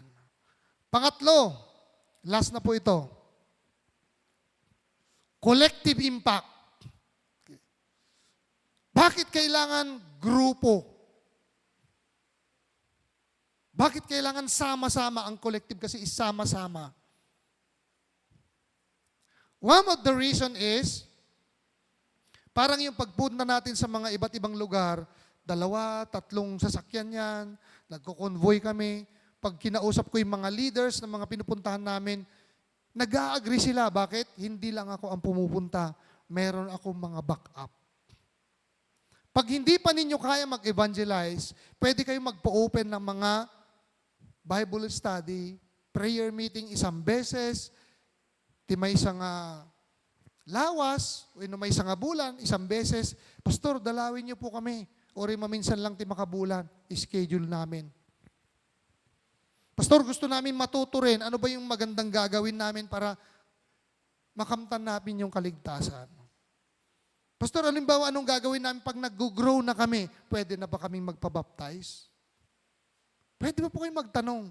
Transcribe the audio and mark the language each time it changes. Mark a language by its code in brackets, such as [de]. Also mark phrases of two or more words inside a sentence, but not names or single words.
[tl] Pangatlo, last na po ito. [en] Collective impact. [tl] Bakit kailangan grupo? Bakit kailangan sama-sama ang collective? Kasi isama-sama. [en] One of the reason is, [tl] parang yung pagpunta natin sa mga iba't ibang lugar, 2, 3 sasakyan yan, nagko-convoy kami. Pag kinausap ko yung mga leaders ng mga pinupuntahan namin, nag-a-agree sila. Bakit? Hindi lang ako ang pumupunta. Meron akong mga backup. Pag hindi pa ninyo kaya mag-evangelize, pwede kayong magpa-open ng mga [en] Bible study, prayer meeting [tl] isang beses, ti may isang lawas, o may isang bulan, isang beses. Pastor, dalawin niyo po kami. [ilo] O rin maminsan lang ti makabulan, [tl] schedule namin. Pastor, gusto namin matuto rin, ano ba yung magandang gagawin namin para makamtan namin yung kaligtasan? Pastor, halimbawa, anong gagawin namin pag nag-grow na kami? Pwede na ba kaming magpabaptize? Pwede ba po kayong magtanong?